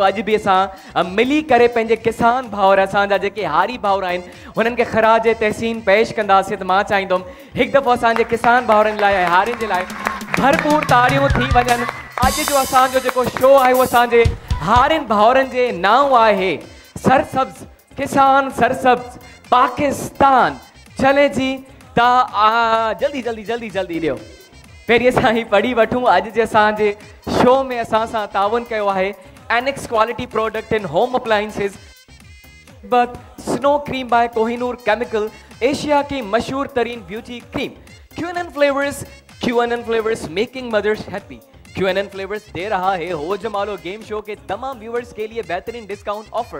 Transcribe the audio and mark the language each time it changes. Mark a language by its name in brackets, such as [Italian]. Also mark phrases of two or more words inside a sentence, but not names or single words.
[Sindhi] अॼु बि असां मिली करे पंहिंजे किसान भाउर, असांजा जेके हारी भाउर आहिनि, हुननि खे ख़राज तहसीन पेश कंदासीं। त मां चाहींदुमि हिकु दफ़ो असांजे किसान भाउरनि लाइ, हारियुनि जे लाइ भरपूर ताड़ियूं थी वञनि। अॼु जो असांजो जेको शो आहे उहो असांजे हारियुनि भाउरनि जे नाम आहे सरसब्ज़ किसान सरसब्ज़ पाकिस्तान। चले जी ता जल्दी जल्दी जल्दी जल्दी ॾियो। पहिरीं असां ही पढ़ी वठूं। अॼु जे असांजे शो में असां सां ताउन कयो आहे [English] Annex quality product in home appliances, [Sindhi] बट स्नो क्रीम बाय कोहिनूर केमिकल, [Urdu] ایشیا کی مشہور ترین بیوٹی کریم. [English] QNN Flavors making mothers happy. [Urdu] QNN فلیورز دے رہا ہے ہو جمالو گیم شو کے تمام ویوورز کے لیے بہترین [English] discount offer.